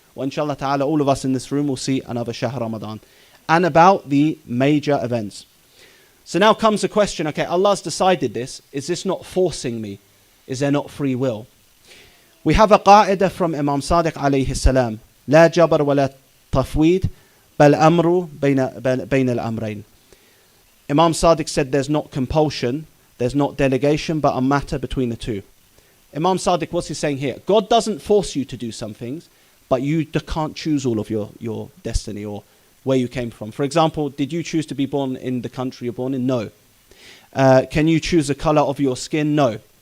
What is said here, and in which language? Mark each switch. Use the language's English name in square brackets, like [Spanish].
[English] Or inshallah ta'ala, all of us in this room will see another Shahr Ramadan. And about the major events. So now comes the question, okay, Allah's decided this. Is this not forcing me? Is there not free will? We have a qa'idah from Imam Sadiq alayhi salam. [Arabic] لا جبر ولا تفويض بل أمر بين الأمرين. [English] Imam Sadiq said there's not compulsion, there's not delegation, but a matter between the two. Imam Sadiq, what's he saying here? God doesn't force you to do some things, but you can't choose all of your destiny or where you came from. For example, did you choose to be born in the country you're born in? No. Can you choose the color of your skin? No.